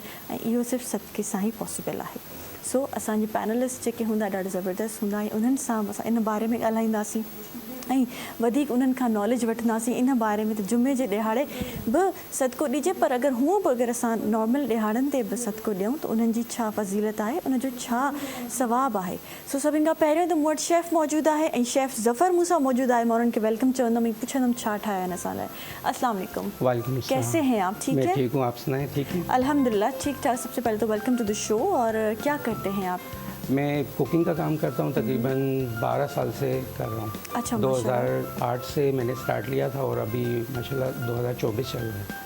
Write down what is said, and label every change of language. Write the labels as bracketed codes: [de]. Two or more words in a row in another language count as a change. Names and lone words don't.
[sd] ऐं इहो सिर्फ़ु सदके सां ई पॉसिबल आहे। सो असांजे पैनलिस्ट जेके हूंदा ॾाढा ज़बरदस्त हूंदा ऐं उन्हनि सां असां इन बारे में ॻाल्हाईंदासीं ऐं वधीक उन्हनि खां नॉलेज वठंदासीं इन बारे में त जुमे जे ॾिहाड़े बि सदको ॾिजे, पर अगरि हूअं बि अगरि असां नॉर्मल ॾिहाड़नि ते बि सदको ॾियूं त उन्हनि जी छा फ़ज़ीलत आहे, उनजो छा सवाबु आहे। सो सभिनि खां पहिरियों त मूं वटि शेफ़ मौजूदु आहे ऐं शेफ़ ज़फ़र मूं सां मौजूदु आहे। मां उन्हनि खे वेलकम चवंदमि ऐं पुछंदमि छा ठाहिया आहिनि असां लाइ। [ar] السلام عليكم. وعليكم السلام. [hi] कैसे हैं आप? ठीक है? मैं ठीक हूँ, आप सुनाएं? ठीक है अल्हम्दुलिल्लाह, ठीक ठाक। सबसे पहले तो [en] welcome to the show. [hi] और क्या करते हैं आप? मैं कुकिंग का काम करता हूँ, तकरीबन 12 साल से कर रहा हूँ। अच्छा, 2008 से मैंने स्टार्ट लिया था और अभी माशाल्लाह 2024 चल रहा है।